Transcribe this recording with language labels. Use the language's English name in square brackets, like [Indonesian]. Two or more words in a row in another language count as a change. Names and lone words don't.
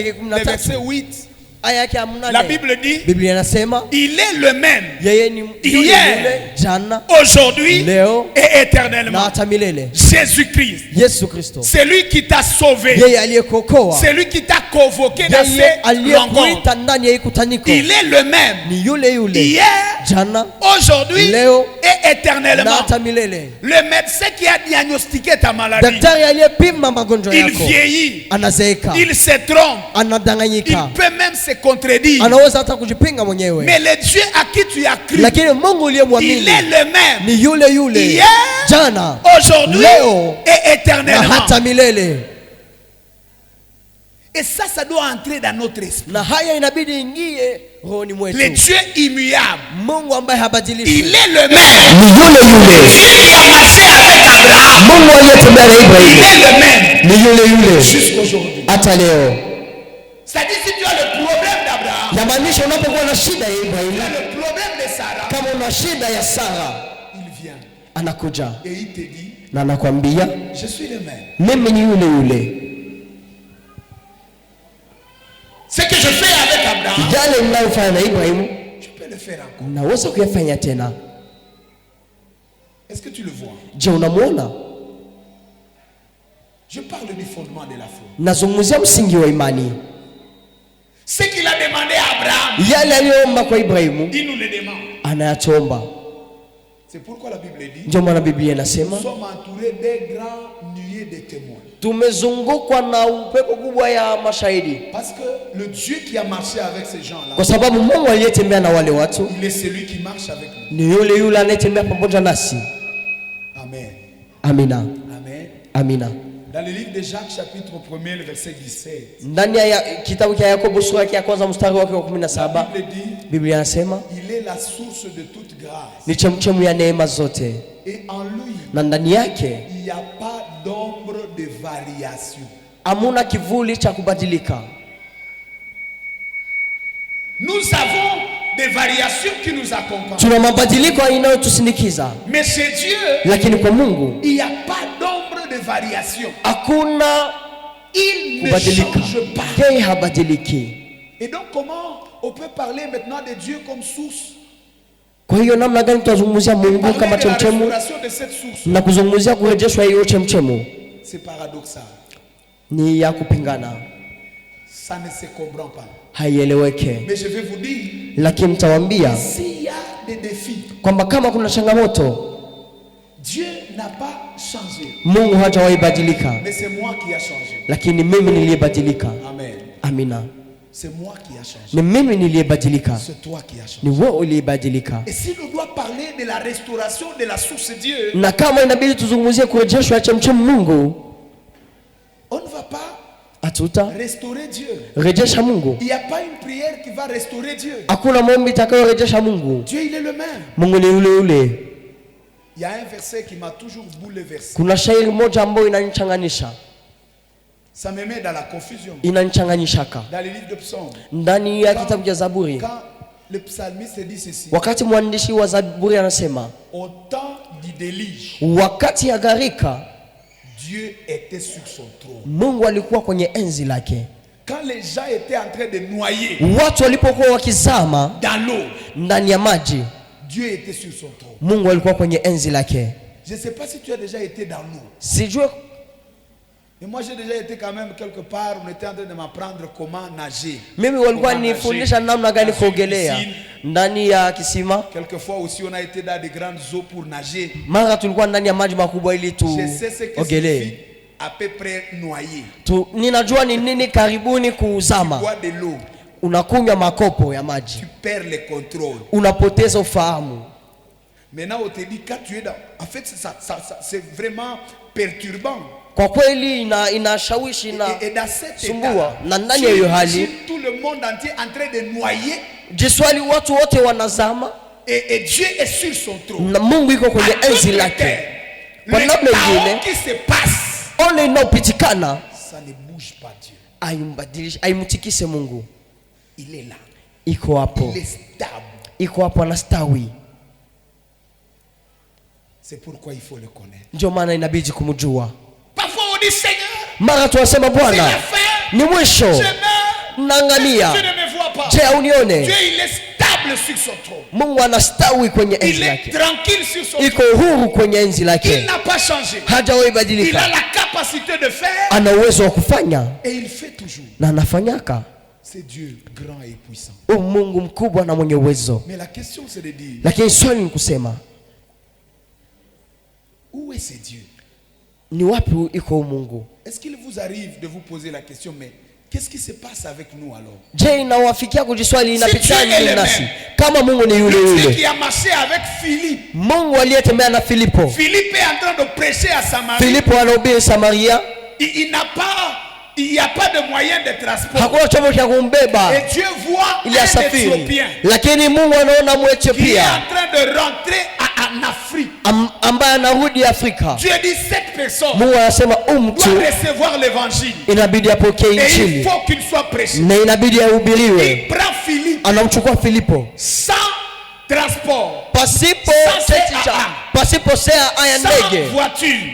[French] le 13 verset 8. [Swahili] aya yake ya 8. [French] La Bible dit, [Swahili] Biblia inasema [French] il est le même [Swahili] yeye ni [French] hier, [Swahili] jana, [French] aujourd'hui [Swahili] leo [French] et [Swahili] na [French] éternellement. [Swahili] hata milele. [French] Jésus-Christ, [Swahili] Yesu Kristo, [French] c'est lui qui t'a sauvé, [Swahili] yeye aliyekokoa, [French] c'est lui qui t'a convoqué dans [Swahili] yeye [French] ces rencontres. [Swahili] aliyekuita ndani ya hii kutaniko, [French] Il est le même [Swahili] ni yule yule [French] hier, [Swahili] jana, [French] aujourd'hui [Swahili] leo [French] et [Swahili] na [French] éternellement. [Swahili] hata milele. [French] Le médecin qui a diagnostiqué ta maladie, [Swahili] Daktari aliyepima magonjwa [French] il [Swahili] yako [French] vieillit, [Swahili] anazeeka, [French] il se trompe, il [Swahili] anadanganyika, [French] peut même se contredire. [Swahili] anaweza hata kujipinga mwenyewe. [French] Mais le Dieu à qui tu as cru, [Swahili] Lakini Mungu [French] il [Swahili] uliyemwamini [French] est le même [Swahili] ni yule yule [French] hier, [Swahili] jana, [French] aujourd'hui [Swahili] leo [French] et [Swahili] na [French] éternellement. [Swahili] hata milele. [French] Et ça doit entrer dans notre esprit. [Swahili] Na haya inabidi ingie rohoni [French] Le [Swahili] mwetu. [French] Dieu immuable, [Swahili] Mungu ambaye [French] il [Swahili] habadilishwi [French] est le même. [Swahili] ni yule yule. [French] Dieu qui a marché avec Abraham, [Swahili] Mungu aliyetembea na [French] il [Swahili] Ibrahimu [French] est le même [Swahili] ni yule yule [French] jusqu'aujourd'hui. [Swahili] hata leo. [French] C'est-à-dire, si tu as le problème d'Abraham, [Swahili] Yamaanisha unapokuwa na shida ya [French] tu [Swahili] Ibrahimu, [French] as le problème de Sarah, [Swahili] kama una shida ya Sara, [French] il vient [Swahili] anakuja [French] et il te dit, [Swahili] na anakwambia [French] je suis le même. [Swahili] mimi ni yule yule. [French] Ce que je fais avec Abraham, [Swahili] Yale ninayofanya na Ibrahimu [French] je peux le faire encore. [Swahili] naweza kuyafanya tena. [French] Est-ce que tu le vois? [Swahili] Je, unamuona? [French] Je parle du fondement de la foi. [Swahili] Nazungumzia msingi wa imani. [French] Ce qu'il a demandé à Abraham, [Swahili] Yale aliyoomba kwa Ibrahimu [French] il nous le demande. [Swahili] anayatomba. [French] C'est pourquoi la Bible dit, [Swahili] Ndio maana Biblia [French] nous [Swahili] inasema [French] sommes entourés des grands nuées de témoins. [Swahili] tumezungukwa na upepo kubwa ya mashahidi, [French] Parce que le Dieu qui a marché avec ces gens-là, [Swahili] kwa sababu Mungu aliyetembea na wale watu [French] il est celui qui marche avec nous. [Swahili] ni yule yule anayetembea pamoja nasi. [French] Amen. [Swahili] Amina, [French] Amen. [Swahili] amina. [French] Dans le livre de Jacques, chapitre 1er, le verset 17, [Swahili] Ndani ya kitabu cha Yakobo sura ya kwanza mstari wake wa [French] la 17, Bible dit, [Swahili] Biblia inasema [French] il est la source de toute grâce. [Swahili] ni chemchemu ya neema zote, [French] Et en lui, [Swahili] na ndani yake [French] il n'y a pas d'ombre de variation. [Swahili] hamuna kivuli cha kubadilika. [French] Nous avons des variations qui nous accompagnent. [Swahili] Tuna mabadiliko inayotusindikiza, [French] Mais chez Dieu, [Swahili] lakini kwa Mungu [French] il n'y a pas d'ombre de variation. [Swahili] hakuna [French] Il ne [Swahili] kubadilika. [French] change pas. [Swahili] Yeye habadiliki. [French] Et donc, comment on peut parler maintenant de Dieu comme source? [Swahili] Kwa hiyo namna gani tutazungumzia Mungu [French] Parler [Swahili] kama [French] de la [Swahili] chemchemu [French] restauration de cette source, [Swahili] na kuzungumzia kurejeshwa hiyo chemchemu? [French] c'est paradoxal. [Swahili] Ni ya kupingana, [French] Ça ne se comprend pas. [Swahili] haieleweke. [French] Mais je vais vous dire, [Swahili] Lakini nitawaambia [French] s'il y a des défis, [Swahili] kwamba kama kuna changamoto, [French] Dieu n'a pas changé. [Swahili] Mungu hajawahi badilika, [French] Mais c'est moi qui a changé. [Swahili] lakini mimi niliyebadilika. [French] Amen. [Swahili] Amina, [French] C'est moi qui a changé. [Swahili] ni mimi niliyebadilika, [French] C'est toi qui a changé. [Swahili] ni wewe uliyebadilika. [French] Et si l'on doit parler de la restauration de la source de Dieu, [Swahili] Na kama inabidi tuzungumzie kurejeshwa chemchemu Mungu, [French] on ne va pas [Swahili] hatuta [French] restaurer Dieu. [Swahili] rejesha Mungu. [French] Il n'y a pas une prière qui va restaurer Dieu. [Swahili] Hakuna maombi itakayorejesha Mungu. [French] Dieu, il est le même. [Swahili] Mungu ni yule yule. [French] Il y a un verset qui m'a toujours bouleversé. [Swahili] Kuna shairi moja ambayo inanichanganisha, [French] Ça me met dans la confusion. [Swahili] inanichanganyishaka [French] Dans le livre de Psaume, [Swahili] ndani ya kitabu cha Zaburi, [French] quand le psalmiste dit ceci, [Swahili] wakati mwandishi wa Zaburi anasema [French] au temps du déluge, [Swahili] wakati ya gharika [French] Dieu était sur son trône. [Swahili] Mungu alikuwa kwenye enzi lake. [French] Quand les gens étaient en train de noyer [Swahili] Watu walipokuwa wakizama [French] dans l'eau, [Swahili] ndani ya maji, [French] Dieu était sur son trône. [Swahili] Mungu alikuwa kwenye enzi lake. [French] Je ne sais pas si tu as déjà été dans l'eau. [Swahili] Sijue, [French] Mais moi j'ai déjà été quand même quelque part, on était en train de m'apprendre comment nager. [Swahili] mimi walikuwa [French] Comment [Swahili] nifundisha [French] nager [Swahili] namna gani [French] dans une [Swahili] kuogelea [French] piscine. [Swahili] ndani ya kisima. [French] Quelquefois aussi on a été dans de grandes eaux pour nager. [Swahili] Mara tulikuwa ndani ya maji makubwa ili [French] Je sais ce que [Swahili] tuogelee. [French] signifie à peu près noyer. [Swahili] Ninajua ni nini karibuni kuzama. [French] Bois de l'eau, [Swahili] Unakunywa makopo ya maji, [French] tu perds le contrôle. [Swahili] unapoteza ufahamu. [French] Maintenant on te dit quand tu es dans... En fait c'est vraiment perturbant. [Swahili] Kwa kweli inashawishi [French] Et dans cette [Swahili] sumbua. [French] état, [Swahili] Na ndani ya hiyo hali [French] tout le monde entier en train de noyer [Swahili] jiswali, watu wote wanazama [French] et Dieu est sur son trône. [Swahili] na Mungu iko kwenye enzi lake. Kwa namna nyingine, [French] Qui se passe, [Swahili] ole inaopitikana [French] ça ne bouge pas Dieu. [Swahili] haimbadilishe, haimtikise Mungu. [French] Il est là. [Swahili] Iko hapo, [French] Il est stable. [Swahili] iko hapo, anastawi. [French] C'est pourquoi il faut le connaître. [Swahili] Ndio maana inabidi kumjua. [French] Parfois on dit Seigneur, [Swahili] mara tunasema Bwana, ni mwisho, naangamia. Je, unione? [French] Dieu il est stable sur son trône. [Swahili] Mungu anastawi kwenye enzi [French] Il [Swahili] lake. [French] est tranquille sur son trône. [Swahili] Iko huru kwenye enzi lake. [French] Il n'a pas changé. [Swahili] Hajawahi badilika. [French] Il a la capacité de faire. [Swahili] Ana uwezo wa kufanya. [French] Et il fait toujours. [Swahili] Na anafanyaka. [French] C'est Dieu grand et puissant. [Swahili] Mungu mkubwa na mwenye uwezo. [French] Mais la question c'est de dire, [Swahili] lakini swali ni kusema, [French] où est ce Dieu? [Swahili] Ni wapi iko Mungu? [French] Est-ce qu'il vous arrive de vous poser la question, mais qu'est-ce qui se passe avec nous alors? [Swahili] Je, inawafikia kujiswali inapita nini nasi? Kama Mungu ni yule yule. [French] Dieu qui a marché avec Philippe. [Swahili] Mungu aliyetembea na Filipo. [French] Philippe est en train de prêcher à Samarie. [Swahili] Filipo anahubiri Samaria. [French] Il n'y a pas de moyen de transport. [Swahili] Hakuna chombo cha kumbeba. [French] Et Dieu voit un Éthiopien. [Swahili] Lakini Mungu anaona Mwethiopia. [French] Qui est en train de rentrer en Afrique. [Swahili] Ambaye anarudi Afrika. [French] Dieu dit cette personne. [Swahili] Mungu anasema mtu [French] doit recevoir l'évangile. [Swahili] Inabidi apokee injili. [French] Et il faut qu'il soit prêché. [Swahili] Na inabidi ahubiriwe. [French] Il prend Philippe. [Swahili] Anamchukua Filipo. [French] Sans transport. [Swahili] Pasipo sea aya ndege. [French] Sans voiture.